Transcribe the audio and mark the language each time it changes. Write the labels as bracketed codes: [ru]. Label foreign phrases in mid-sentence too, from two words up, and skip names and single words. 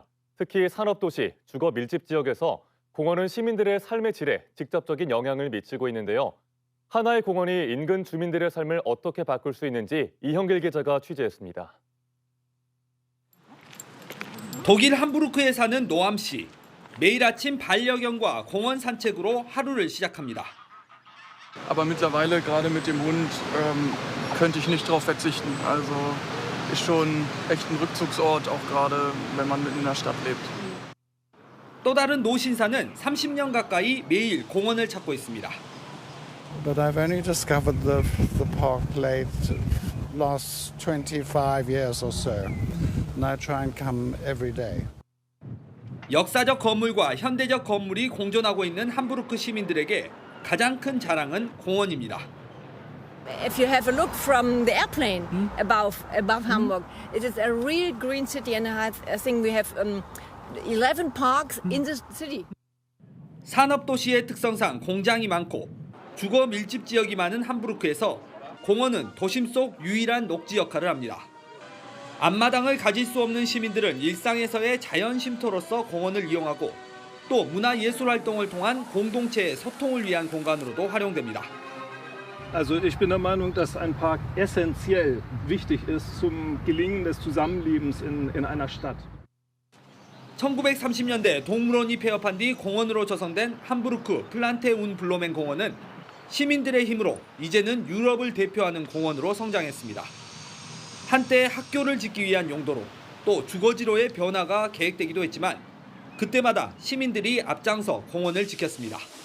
[ko] 특히 산업도시, 주거 밀집 지역에서 공원은 시민들의 삶의 질에 직접적인 영향을 미치고 있는데요. 하나의 공원이 인근 주민들의 삶을 어떻게 바꿀 수 있는지 이형길 기자가 취재했습니다. 독일 함부르크에 사는 노암 씨. 매일 아침 반려견과 공원 산책으로 하루를 시작합니다. [de] Aber mittlerweile gerade mit dem Hund könnte ich nicht darauf verzichten. Also ist schon echt ein Rückzugsort, auch gerade wenn man mitten in der Stadt lebt. [ko] 또 다른 노 신사는 30년 가까이 매일 공원을 찾고 있습니다. [en] But I've only discovered the park late last 25 years or so. And I try and come every day. [ko] 역사적 건물과 현대적 건물이 공존하고 있는 함부르크 시민들에게 가장 큰 자랑은 공원입니다. [en] If you have a look from the airplane above Hamburg, it is a real green city, and I think we have 11 parks in the city. [ko] 산업도시의 특성상 공장이 많고 주거 밀집 지역이 많은 함부르크에서 공원은 도심 속 유일한 녹지 역할을 합니다. 앞마당을 가질 수 없는 시민들은 일상에서의 자연 쉼터로서 공원을 이용하고 또 문화예술 활동을 통한 공동체의 소통을 위한 공간으로도 활용됩니다. [de] Also ich bin der Meinung, dass ein Park essentiell wichtig ist zum Gelingen des Zusammenlebens in einer Stadt. [ko] 1930년대 동물원이 폐업한 뒤 공원으로 조성된 함부르크 플란테 운 블로멘 공원은 시민들의 힘으로 이제는 유럽을 대표하는 공원으로 성장했습니다. 한때 학교를 짓기 위한 용도로 또 주거지로의 변화가 계획되기도 했지만 그때마다 시민들이 앞장서 공원을 지켰습니다.